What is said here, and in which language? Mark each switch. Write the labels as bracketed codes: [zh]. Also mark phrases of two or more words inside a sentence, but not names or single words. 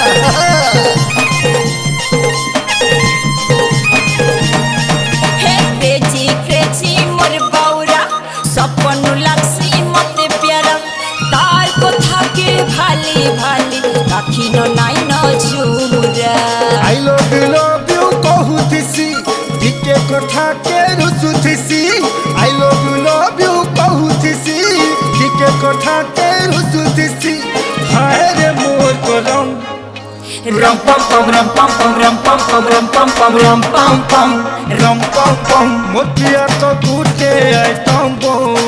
[spv] ହେ କ୍ରେଜି ମୋର ବାଉରା ସପନ ଲାଗସି ମତେ ପ୍ୟାରା ତାର କଥା କେ ଭାଲି ଭାଲି ରାଖି ନ ନାଇ ନ ଝୁମୁରା [en] I love you [spv] କହୁତିସି ଟିକେ କଥା କେ ରୁସୁଥିସି [en] I love you [spv] କହୁତିସି ଟିକେ କଥା କେ ରୁସୁଥିସି ହାୟ ରେ ମୋର କୋଲମ rum pum pum rum pum pum rum pum pum rum pum pum rum pum pum rum pum pum ମୋତିଆ ତୋ ଗୁଟେ ଆଇଟମ ବମ